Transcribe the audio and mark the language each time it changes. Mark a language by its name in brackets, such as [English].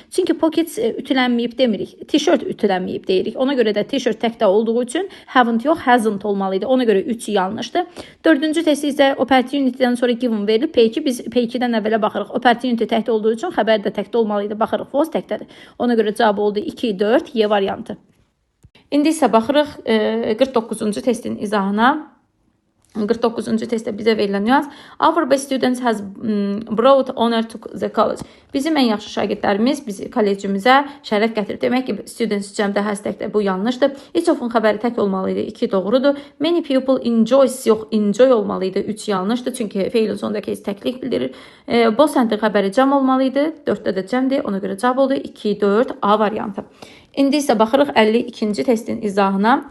[Azerbaijani] Çünki pocket ütülənməyib demirik. Tişört ütülənməyib deyirik. Ona görə də t-shirt təkdə olduğu üçün haven't yox, hasn't olmalıydı. Ona görə 3 yanlışdır. Dördüncü testi isə opportunity-dən sonra given verilib. P2 biz P2-dən əvvələ baxırıq. Opportunity təkdə olduğu üçün xəbər də təkdə olmalıydı. Baxırıq was təkdədir. Ona görə cavab oldu 2, 4, Y variantı. İndi isə baxırıq 49-cu testin izahına. 49-cu testdə bizə verilən nüans. [English] Our best students has brought honor to the college. [Azerbaijani] Bizim ən yaxşı şagirdlərimiz bizi kollecimizə şərəf gətirib. Demək ki, students cəmdə has təkdə bu yanlışdır. Each of-un xəbəri tək olmalıydı. 2 doğrudur. [English] Many people enjoys [Azerbaijani] yox, enjoy olmalıydı. 3 yanlışdır. Çünki feilin sonundakı heç təklik bildirir. Both and xəbəri cəm olmalıydı. 4-də də cəmdir. Ona görə cavab oldu 2, 4, A variantı. İndi isə baxırıq 52-ci testin izahına.